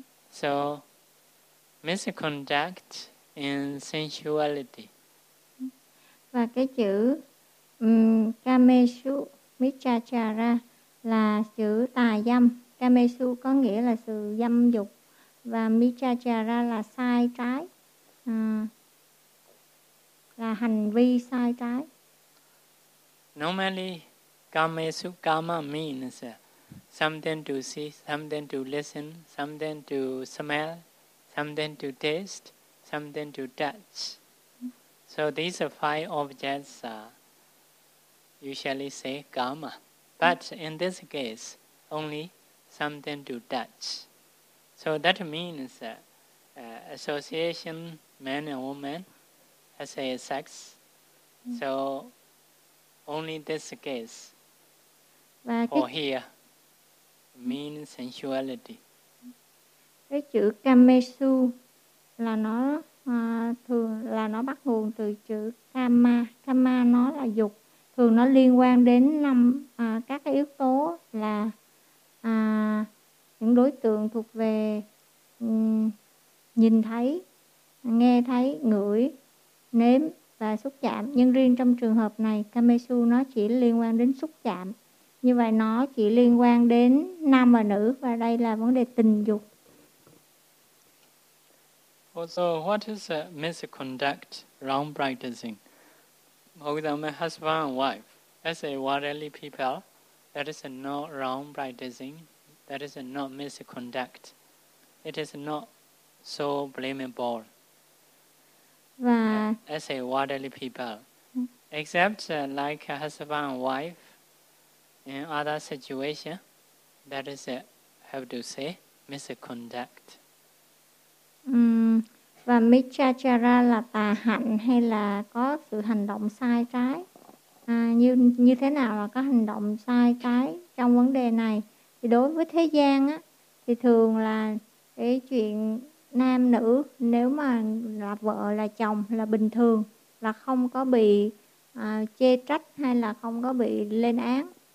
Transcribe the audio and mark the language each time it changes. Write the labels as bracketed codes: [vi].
[en] So misconduct in sensuality. [vi] Và cái chữ kamesu Mithyachara là sự tà dâm. Kamesu có nghĩa là sự dâm dục. Và Mithyachara là sai trái. Là hành vi sai trái. [en] Normally, Kamesu Kama means something to see, something to listen, something to smell, something to taste, something to touch. So these are five objects usually say karma. But in this case, only something to touch. So that means association, man and woman, as a sex. So only this case for here means sensuality. [vi] Cái chữ kamesu là nó thường là nó bắt nguồn từ chữ kama. Kama nó là dục, thường nó liên quan đến năm các cái yếu tố là những đối tượng thuộc về nhìn thấy, nghe thấy, ngửi, nếm và xúc chạm. Nhưng riêng trong trường hợp này, kamesu nó chỉ liên quan đến xúc chạm. Như vậy nó chỉ liên quan đến nam và nữ, và đây là vấn đề tình dục. [en] Also, what is a misconduct around practicing? For example, husband and wife, as a worldly people, that is not wrong practicing, that is not misconduct. It is not so blamable. [vi] Và [en] as a worldly people, except like a husband and wife, in other situation, that is have to say misconduct. [vi] Và Mithyachara là tà hạnh hay là có sự hành động sai trái. Như thế nào là có hành động sai trái trong vấn đề này? Thì đối với thế gian á, thì thường là cái chuyện nam nữ, nếu mà là vợ là chồng là bình thường, là không có bị chê trách hay là không có bị lên án.